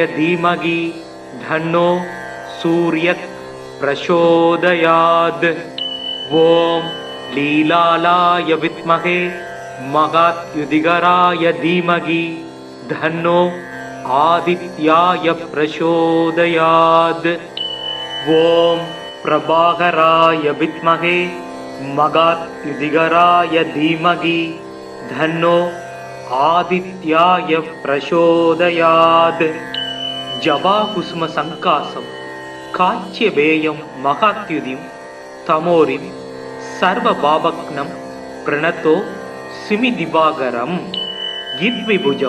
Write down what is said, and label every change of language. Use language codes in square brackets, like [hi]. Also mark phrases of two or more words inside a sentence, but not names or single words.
[sa] धीमहि तन्नो सूर्यः प्रचोदयात् ओम् लीलालय विद्महे महाद्युतिकराय धीमहि तन्नो आदित्याय प्रचोदयात् ओम् प्रभाकराय विद्महे महाद्युतिकराय धीमहि तन्नो आदित्याय प्रचोदयात् जवाकुसुम संकासं काच्यवेयं महात्युदिं तमोरिं सर्वभावग्नं प्रणतो सिमिदिवाकरं यद्विभुजं